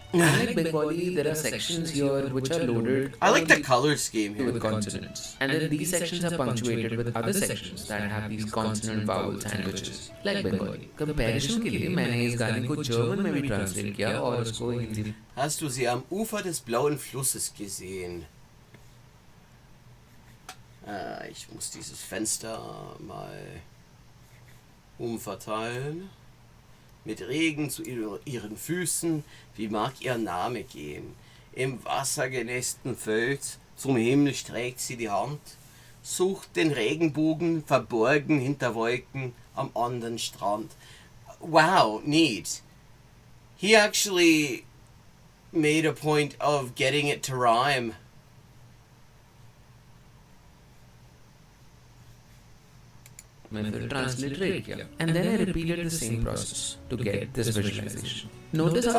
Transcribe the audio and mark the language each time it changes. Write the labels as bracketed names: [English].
[English] Unlike Bengali, there are sections here which are loaded. I like the color scheme here. With consonants, and then these sections are punctuated with other sections that have these consonant vowel sandwiches, like Bengali. [Hindi] Comparison के लिए मैंने इस गाने को German में भी translate किया और उसको Hindi. [German] Hast du sie am Ufer des blauen Flusses gesehen? Ich muss dieses Fenster mal umverteilen. Mit Regen zu ihren Füßen, wie mag ihr Name gehen? Im wassergenässten Fels zum Himmel streckt sie die Hand, sucht den Regenbogen verborgen hinter Wolken am anderen Strand. [English] Wow, neat. He actually made a point of getting it to rhyme. Transliterate किया, and then I repeated the same process to get this visualization. Notice how